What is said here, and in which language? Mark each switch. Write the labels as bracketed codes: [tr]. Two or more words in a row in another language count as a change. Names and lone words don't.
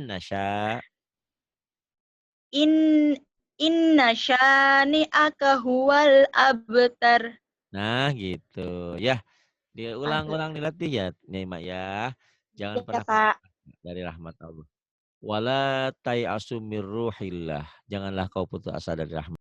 [ar] إن شانئ هو الأبتر. [id] Nah, gitu. Ya, diulang-ulang dilatih ya, nih Mak ya. Jangan Ya, pernah Pak. dari rahmat Allah. [ar] ولا تيأسوا من روح الله. [id] Janganlah kau putus asa dari rahmat